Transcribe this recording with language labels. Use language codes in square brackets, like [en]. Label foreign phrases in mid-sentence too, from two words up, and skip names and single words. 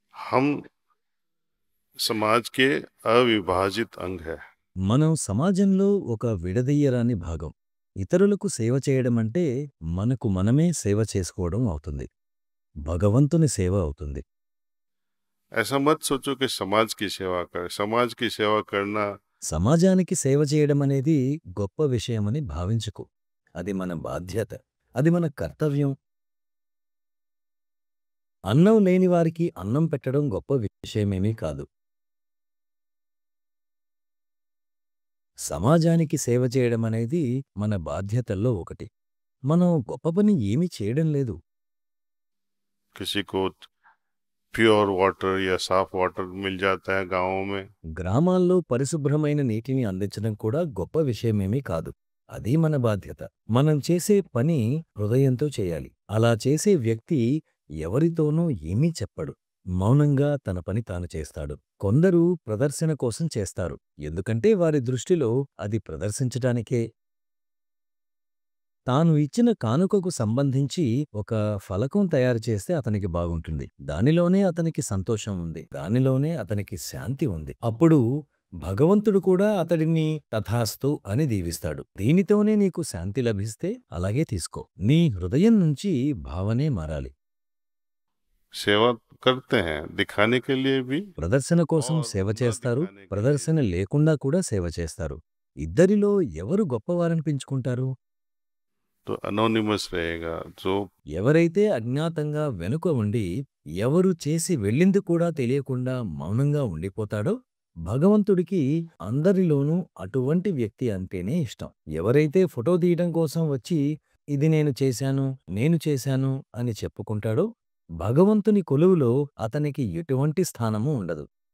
[hi] हम समाज के अविभाजित अंग है। [te] మనం సమాజంలో ఒక విడదీయరాని భాగం. ఇతరులకు సేవ చేయడమంటే మనకు మనమే సేవ చేసుకోవడం అవుతుంది. భగవంతుని సేవ అవుతుంది. [hi] ऐसा मत सोचो कि समाज की सेवा करना [te] సమాజానికి సేవ చేయడమనేది గొప్ప విషయమని భావించకు. అది మన బాధ్యత. అది మన కర్తవ్యం. అన్నం లేని వారికి అన్నం పెట్టడం గొప్ప విషయమేమీ కాదు. సమాజానికి సేవ చేయడమనేది మన బాధ్యతల్లో ఒకటి. మనం గొప్ప పని ఏమీ చేయడం లేదు. [hi] किसी को [en] pure water [hi] या साफ वाटर मिल जाता है गाँवों में, [te] గ్రామాల్లో పరిశుభ్రమైన నీటిని అందించడం కూడా గొప్ప విషయమేమీ కాదు. అది మన బాధ్యత. మనం చేసే పని హృదయంతో చేయాలి. అలా చేసే వ్యక్తి ఎవరితోనూ ఏమీ చెప్పడు. మౌనంగా తన పని తాను చేస్తాడు. కొందరు ప్రదర్శన కోసం చేస్తారు. ఎందుకంటే వారి దృష్టిలో అది ప్రదర్శించటానికే. తాను ఇచ్చిన కానుకకు సంబంధించి ఒక ఫలకం తయారు చేస్తే అతనికి బాగుంటుంది. దానిలోనే అతనికి సంతోషం ఉంది. దానిలోనే అతనికి శాంతి ఉంది. అప్పుడు భగవంతుడు కూడా అతడిని తథాస్తు అని దీవిస్తాడు. దీనితోనే నీకు శాంతి లభిస్తే అలాగే తీసుకో. నీ హృదయం నుంచి భావనే మారాలి. [hi] सेवा करते हैं दिखाने के लिए भी [te] ప్రదర్శన కోసం [hi] और [te] సేవ [hi] न [te] చేస్తారు. [hi] दिखाने के लिए [te] ప్రదర్శన లేకుండా కూడా సేవ చేస్తారు. ఇద్దరిలో ఎవరు గొప్పవారనిపించుకుంటారు? [hi] तो अनोनिमस रहेगा जो [te] ఎవరైతే అజ్ఞాతంగా వెనుక ఉండి ఎవరు చేసి వెళ్ళింది కూడా తెలియకుండా మౌనంగా ఉండిపోతాడో భగవంతుడికి అందరిలోనూ అటువంటి వ్యక్తి అంటేనే ఇష్టం. ఎవరైతే ఫోటో తీయడం కోసం వచ్చి ఇది నేను చేశాను అని చెప్పుకుంటాడో భగవంతుని కొలువులో అతనికి ఎటువంటి స్థానమూ ఉండదు.